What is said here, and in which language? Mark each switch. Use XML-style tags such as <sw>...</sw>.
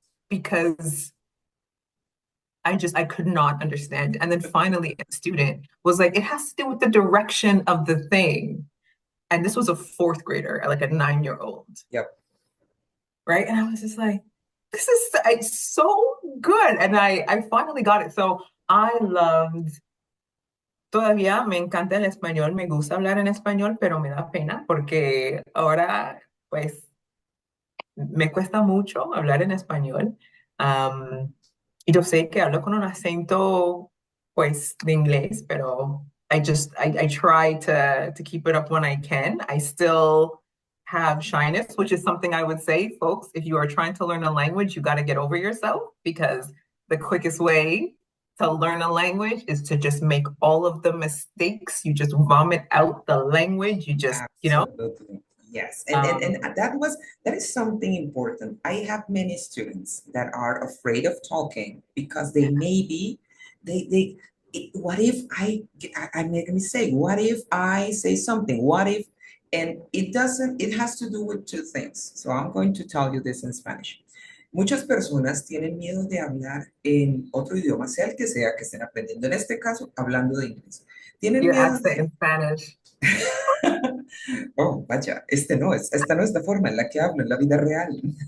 <en>Because I could not understand. And then finally a student was like, it has to do with the direction of the thing. And this was a fourth grader, like a 9-year-old, Yep. right? And I was just like, this is it's so good. And I finally got it. So I loved.</en> <es>Todavía me encanta el español, me gusta hablar en español, pero me da pena porque ahora, pues, me cuesta mucho hablar en español. Am, y yo sé que hablo con un acento, pues, de inglés, pero</es> <en>I try to keep it up when I can. I still have shyness, which is something I would say, folks, if you are trying to learn a language, you got to get over yourself because the quickest way to learn a language is to just make all of the mistakes. You just vomit out the language. You just. Absolutely. Yes. And Um, that is something important. I have many students that are afraid of talking because they maybe they what if I make a mistake? What if I say something? What if, and it has to do with two things. So I'm going to tell you this in Spanish.</en> <es>Muchas personas tienen miedo de hablar en otro idioma, sea el que sea que estén aprendiendo. En este caso, hablando de inglés. Tienen</es> <en>your</en> <es>miedo</es> <en>accent</en> <es>de</es> <en>in Spanish.</en> <es>Oh, vaya, esta no es la forma en la que hablo en la vida real.</es>